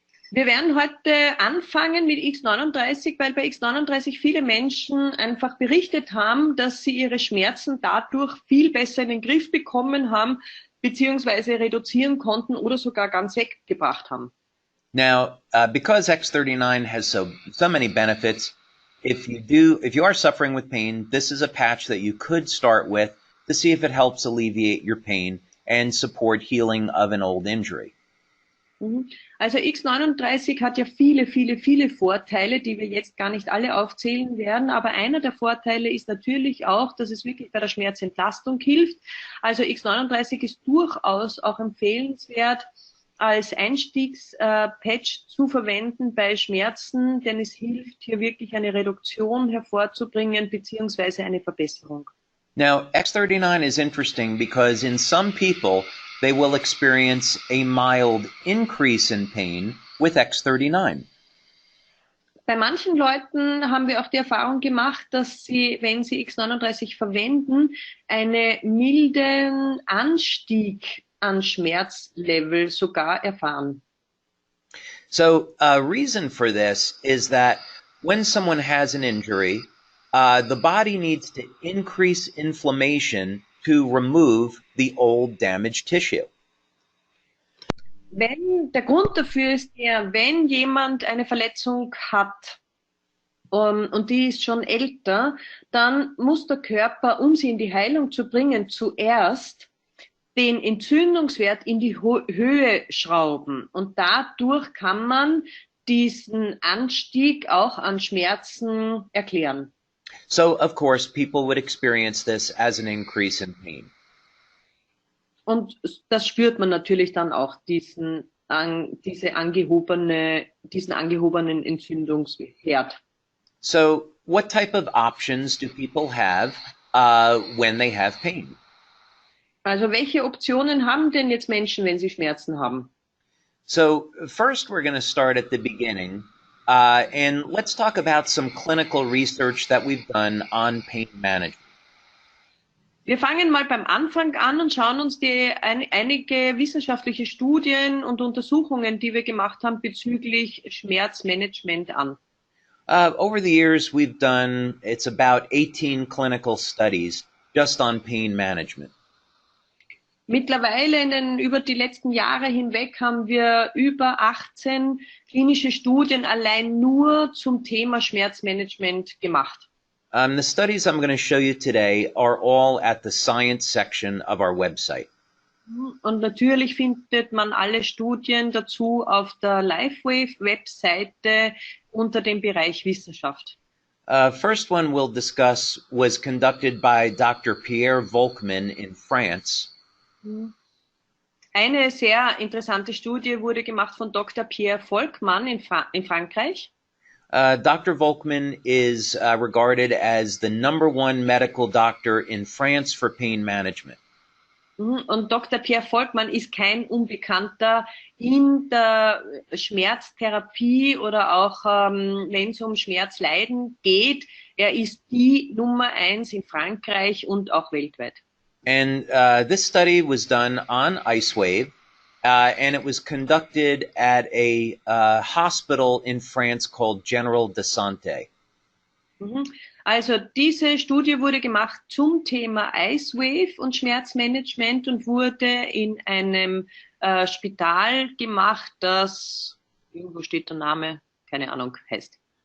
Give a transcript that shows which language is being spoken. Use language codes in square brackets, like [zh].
[de] Wir werden heute anfangen mit X39, weil bei X39 viele Menschen einfach berichtet haben, dass sie ihre Schmerzen dadurch viel besser in den Griff bekommen haben, beziehungsweise reduzieren konnten oder sogar ganz weggebracht haben. [en] Now, because X39 has so many benefits, if you are suffering with pain, this is a patch that you could start with to see if it helps alleviate your pain and support healing of an old injury. [de] Also X39 hat ja viele Vorteile, die wir jetzt gar nicht alle aufzählen werden. Aber einer der Vorteile ist natürlich auch, dass es wirklich bei der Schmerzentlastung hilft. Also X39 ist durchaus auch empfehlenswert, als Einstiegspatch zu verwenden bei Schmerzen, denn es hilft hier wirklich eine Reduktion hervorzubringen beziehungsweise eine Verbesserung. [en] Now, X39 is interesting because in some people, they will experience a mild increase in pain with X39. [de] Bei manchen Leuten haben wir auch die Erfahrung gemacht, dass sie, wenn sie X39 verwenden, einen milden Anstieg an Schmerzlevel sogar erfahren. [en] So a reason for this is that when someone has an injury, the body needs to increase inflammation to remove the old damaged tissue. [de] Der Grund dafür ist wenn jemand eine Verletzung hat, und die ist schon älter, dann muss der Körper, um sie in die Heilung zu bringen, zuerst den Entzündungswert in die Höhe schrauben. Und dadurch kann man diesen Anstieg auch an Schmerzen erklären. [en] So, of course, people would experience this as an increase in pain. [de] Und das spürt man natürlich dann auch, diesen angehobenen Entzündungsherd. [en] So, what type of options do people have when they have pain? [de] Also welche Optionen haben denn jetzt Menschen, wenn sie Schmerzen haben? [en] So first we're going to start at the beginning and let's talk about some clinical research that we've done on pain management. [de] Wir fangen mal beim Anfang an und schauen uns einige wissenschaftliche Studien und Untersuchungen, die wir gemacht haben bezüglich Schmerzmanagement an. [en] Over the years we've done, it's about 18 clinical studies just on pain management. [de] Mittlerweile über die letzten Jahre hinweg haben wir über 18 klinische Studien allein nur zum Thema Schmerzmanagement gemacht. [en] The studies I'm going to show you today are all at the science section of our website. [de] Und natürlich findet man alle Studien dazu auf der LifeWave-Webseite unter dem Bereich Wissenschaft. [en] First one we'll discuss was conducted by Dr. Pierre Volkmann in France. [de] Eine sehr interessante Studie wurde gemacht von Dr. Pierre Volkmann in Frankreich. [en] Dr. Volkmann is regarded as the #1 medical doctor in France for pain management. [de] Und Dr. Pierre Volkmann ist kein Unbekannter in der Schmerztherapie oder auch wenn es um Schmerzleiden geht. Er ist die Nummer 1 in Frankreich und auch weltweit. [en] And this study was done on IceWave, and it was conducted at a hospital in France called General de Santé. [de] Also diese Studie wurde gemacht zum Thema IceWave und Schmerzmanagement und wurde in einem Spital gemacht, das, irgendwo steht der Name, keine Ahnung, heißt.